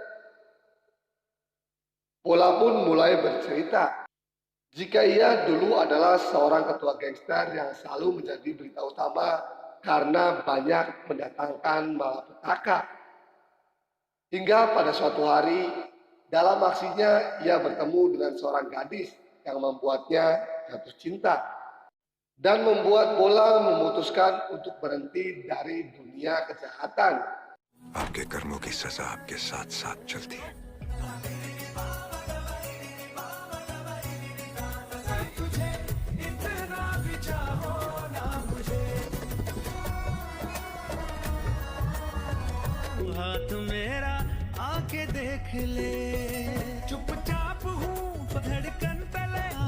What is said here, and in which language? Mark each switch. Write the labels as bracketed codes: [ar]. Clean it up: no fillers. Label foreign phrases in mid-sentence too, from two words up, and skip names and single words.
[id] Bola pun mulai bercerita jika ia dulu adalah seorang ketua gangster yang selalu menjadi berita utama karena banyak mendatangkan malapetaka. Hingga pada suatu hari, dalam aksinya ia bertemu dengan seorang gadis yang membuatnya jatuh cinta dan membuat Bola memutuskan untuk berhenti dari dunia kejahatan. [hi] आपके कर्मों की सजा आपके साथ साथ चलती है। हाथ मेरा आके देख ले, चुपचाप हूँ धड़कन तले।